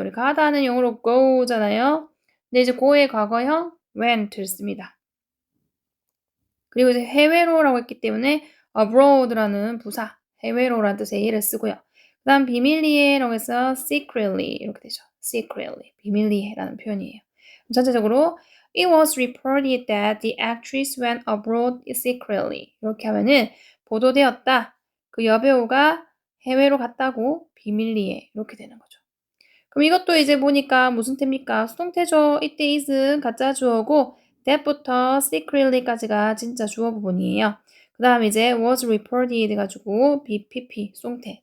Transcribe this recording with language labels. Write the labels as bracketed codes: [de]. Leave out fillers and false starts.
[ko] 우리 가다는 영어로 go잖아요. 근데 이제 go의 과거형 went를 씁니다. 그리고 이제 해외로라고 했기 때문에 abroad라는 부사, 해외로라는 뜻의 예를 쓰고요. 그 다음 비밀리에라고 해서 secretly 이렇게 되죠. secretly, 비밀리에라는 표현이에요. 전체적으로 [en] It was reported that the actress went abroad secretly. [ko] 이렇게 하면은 보도되었다. 그 여배우가 해외로 갔다고 비밀리에 이렇게 되는 거죠. 그럼 이것도 이제 보니까 무슨 태입니까? 수동태죠. 이때 is은 가짜 주어고 that부터 secretly까지가 진짜 주어 부분이에요. 그 다음 이제 was reported 해가지고 BPP 수동태.